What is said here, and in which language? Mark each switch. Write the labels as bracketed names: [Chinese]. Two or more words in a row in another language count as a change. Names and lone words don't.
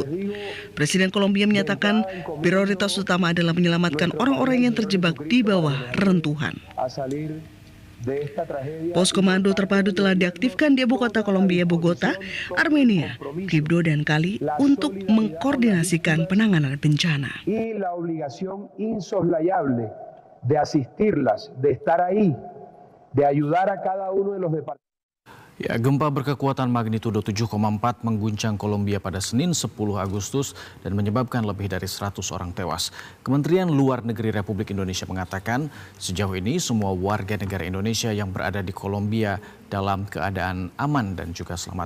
[Indonesian] Presiden Kolombia menyatakan prioritas utama adalah menyelamatkan orang-orang yang terjebak di bawah reruntuhan. Pos komando terpadu telah diaktifkan di ibu kota Kolombia, Bogota, Armenia, Quibdó, dan Cali untuk mengkoordinasikan penanganan bencana. [Spanish] De asistirlas, de estar ahí, de ayudar a cada uno de los departamentos. [Indonesian] Ya, gempa berkekuatan magnitudo 7,4 mengguncang Kolombia pada Senin 10 Agustus dan menyebabkan lebih dari 100 orang tewas. Kementerian Luar Negeri Republik Indonesia mengatakan sejauh ini semua warga negara Indonesia yang berada di Kolombia dalam keadaan aman dan juga selamat.